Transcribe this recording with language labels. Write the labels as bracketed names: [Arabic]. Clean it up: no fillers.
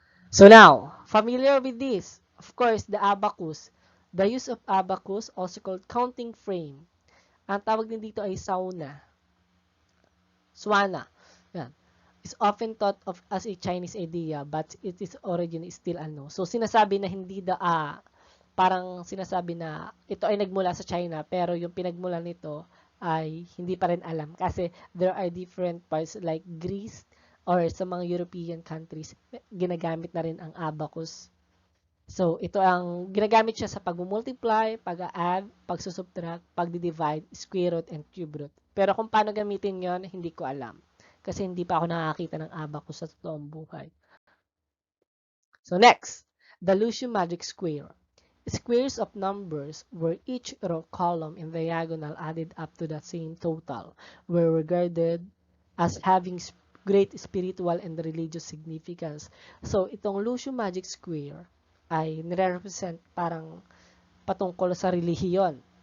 [English] So now, familiar with this? Of course, the abacus. The use of abacus, also called counting frame. [Filipino] Ang tawag din dito ay sauna. Swana. Yan. [English] Is often thought of as a Chinese idea, but its origin is still unknown. [Filipino] So, sinasabi na hindi parang sinasabi na ito ay nagmula sa China, pero yung pinagmula nito ay hindi pa rin alam. Kasi [English] there are different parts like Greece or [Filipino] sa mga [English] European countries, [Filipino] ginagamit na rin ang abacus. So, ito ang ginagamit siya sa pag-multiply, pag-add, pag-subtract, pag-divide, square root, and cube root. Pero kung paano gamitin yon, hindi ko alam. Kasi hindi pa ako nakakita ng abacus sa totoong buhay. [English] So, next, the Lucian magic square. Squares of numbers where each row, column, and diagonal added up to the same total were regarded as having great spiritual and religious significance. [Filipino] So, itong Lucian magic square ay nire-represent parang patungkol sa relihiyon.